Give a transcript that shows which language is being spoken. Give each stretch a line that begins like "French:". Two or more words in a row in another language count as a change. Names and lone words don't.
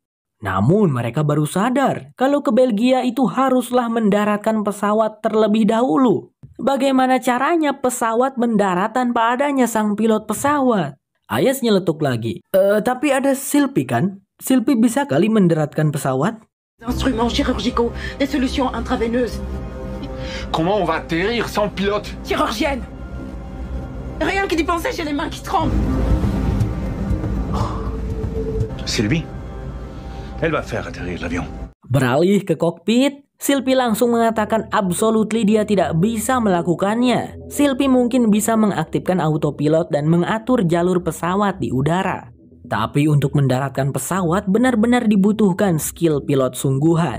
Indonesian: Namun mereka baru sadar kalau ke Belgia itu haruslah mendaratkan pesawat terlebih dahulu. Bagaimana caranya pesawat mendarat tanpa adanya sang pilot pesawat? Ayaz nyeletuk lagi. Tapi ada Sylvie kan? Sylvie bisa kali mendaratkan pesawat?
French: Instruments chirurgicaux, des solutions intraveineuses. Comment on va atterrir sans pilote? Chirurgienne. Rien que d'y penser, j'ai les mains qui tremblent. Sylvie, elle va faire atterrir l'avion.
Indonesian: Beralih ke kokpit, Sylvie langsung mengatakan absolutely dia tidak bisa melakukannya. Sylvie mungkin bisa mengaktifkan autopilot dan mengatur jalur pesawat di udara. Tapi untuk mendaratkan pesawat benar-benar dibutuhkan skill pilot sungguhan.